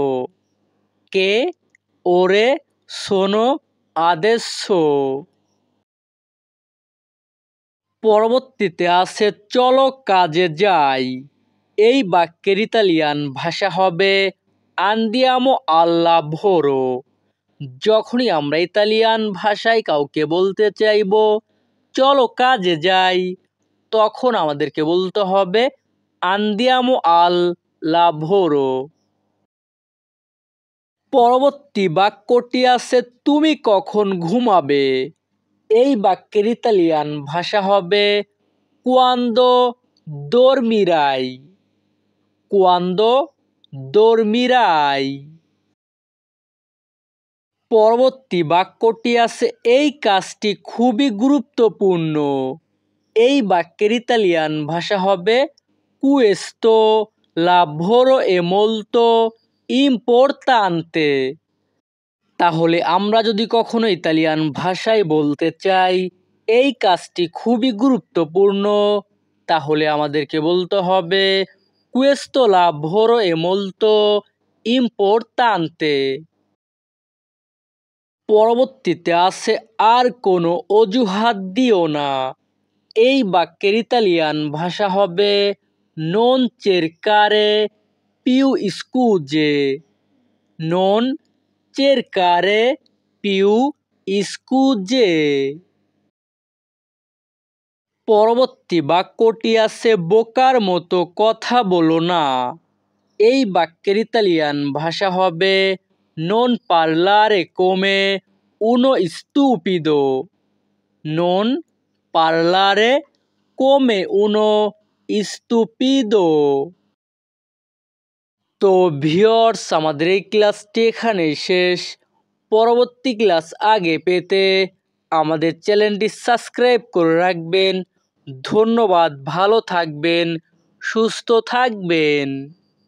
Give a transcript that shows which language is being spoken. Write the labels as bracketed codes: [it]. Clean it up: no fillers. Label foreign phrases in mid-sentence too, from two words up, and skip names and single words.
[it] che ore sono adesso. [bn] পরবর্তীতে আছে চলো কাজে যাই। এই বাক্যের ইতালিয়ান ভাষা হবে [it] andiamo al lavoro. [bn] যখনই আমরা ইতালিয়ান ভাষায় কাউকে বলতে চাইব চলো কাজে যাই, তখন আমাদেরকে বলতে হবে [it] andiamo al lavoro. [bn] পরবর্তী বাক্যটি আছে তুমি কখন ঘুমাবে। এই বাক্যের ইতালিয়ান ভাষা হবে [it] quando dormirai। quando dormirai। [bn] পরবর্তী বাক্যটি আছে এই কাজটি খুবই গুরুত্বপূর্ণ। এই বাক্যের ইতালিয়ান ভাষা হবে [it] questo lavoro è molto importante। [bn] তাহলে আমরা যদি কখনো ইতালিয়ান ভাষায় বলতে চাই এই কাজটি খুবই গুরুত্বপূর্ণ, তাহলে আমাদেরকে বলতে হবে [it] questo lavoro è molto importante। [bn] পরবর্তীতে আছে আর কোনো অজুহাত দিও না। এই বাক্যের ইতালিয়ান ভাষা হবে [it] non cercare più scuse। non cercare più scuse। [bn] পরবর্তী বাক্যটি আছে বোকার মতো কথা বলো না। এই বাক্যের ইতালিয়ান ভাষা হবে [it] non parlare come uno stupido। non parlare come uno stupido। [bn] তো ভিউয়ার্স, আমাদের এই ক্লাসটি এখানেই শেষ। পরবর্তী ক্লাস আগে পেতে আমাদের চ্যানেলটি সাবস্ক্রাইব করে রাখবেন। ধন্যবাদ, ভালো থাকবেন, সুস্থ থাকবেন।